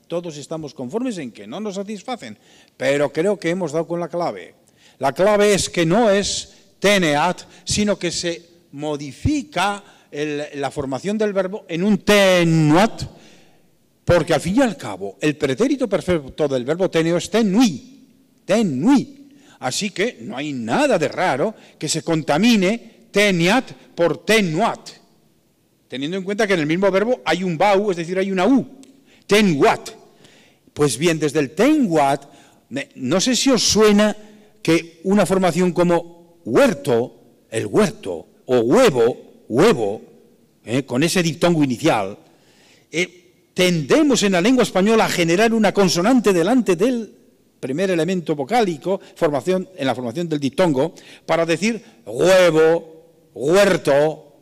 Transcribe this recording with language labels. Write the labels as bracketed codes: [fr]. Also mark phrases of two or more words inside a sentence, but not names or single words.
[es] Todos estamos conformes en que no nos satisfacen, pero creo que hemos dado con la clave. La clave es que no es teneat, sino que se modifica la formación del verbo en un tenuat, porque al fin y al cabo el pretérito perfecto del verbo teneo es tenui, tenui. Así que no hay nada de raro que se contamine teniat por tenuat, teniendo en cuenta que en el mismo verbo hay un bau, es decir, hay una u, tenuat. Pues bien, desde el tenuat, no sé si os suena que una formación como huerto, el huerto, o huevo, con ese diptongo inicial, tendemos en la lengua española a generar una consonante delante del primer elemento vocálico, en la formación del diptongo, para decir huevo, huerto.